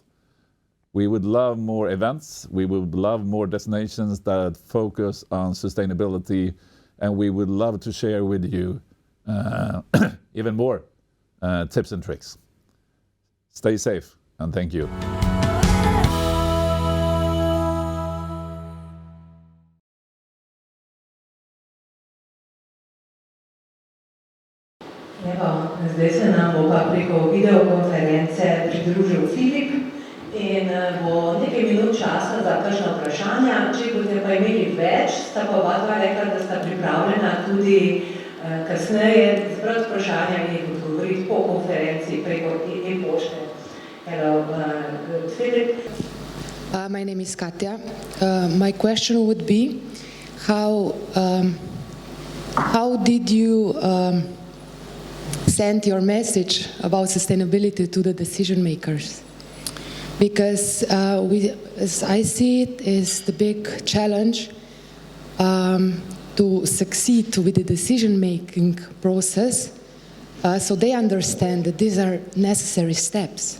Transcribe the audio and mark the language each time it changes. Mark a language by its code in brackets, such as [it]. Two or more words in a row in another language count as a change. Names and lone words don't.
[en] We would love more events. We would love more destinations that focus on sustainability. And we would love to share with you even more tips and tricks. Stay safe, and thank you. [sl] Zdaj se nam bo pa preko videokonference pridružil Filip in bo nekaj minut časa za kakšna vprašanja. Če boste pa imeli več, sta pa oba dva rekla, da sta pripravljena tudi kasneje zbrati vprašanja in jih odgovoriti po konferenci preko e-pošte. [en] Hello, Filip. My name is Katja. My question would be, how did you send your message about sustainability to the decision makers? Because as I see it, is the big challenge to succeed with the decision-making process, so they understand that these are necessary steps.